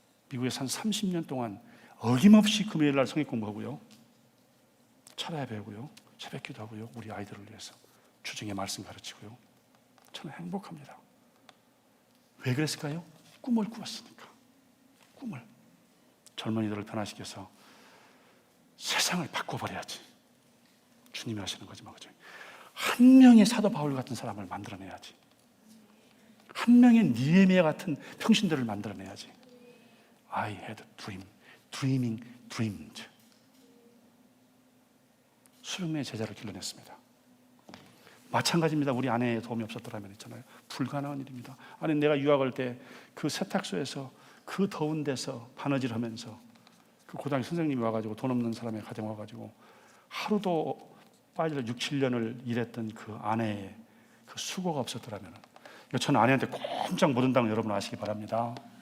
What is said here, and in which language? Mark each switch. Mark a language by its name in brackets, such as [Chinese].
[Korean] 미국에서 한 30년 동안 어김없이 금요일 날 성경 공부하고요, 철야 배우고요, 새벽 기도하고요, 우리 아이들을 위해서 주중에 말씀 가르치고요. 저는 행복합니다. 왜 그랬을까요? 꿈을 꾸었으니까. 꿈을. 젊은이들을 변화시켜서 세상을 바꿔버려야지. 주님이 하시는 거지만, 그죠? 한 명의 사도 바울 같은 사람을 만들어내야지. 한 명의 니에미야 같은 평신들을 만들어내야지. [English] I had a dream, dreaming dreamed. [Korean] 수백 명의 제자를 길러냈습니다. 마찬가지입니다. 우리 아내의 도움이 없었더라면 있잖아요. 불가능한 일입니다. 아니, 내가 유학할 때 그 세탁소에서 그 더운 데서 바느질 하면서 그 고등학교 선생님이 와가지고 돈 없는 사람의 가정 와가지고 하루도 빠질 6, 7년을 일했던 그 아내의 그 수고가 없었더라면, 저는 아내한테 꼼짝 못 한다는 걸 여러분 아시기 바랍니다.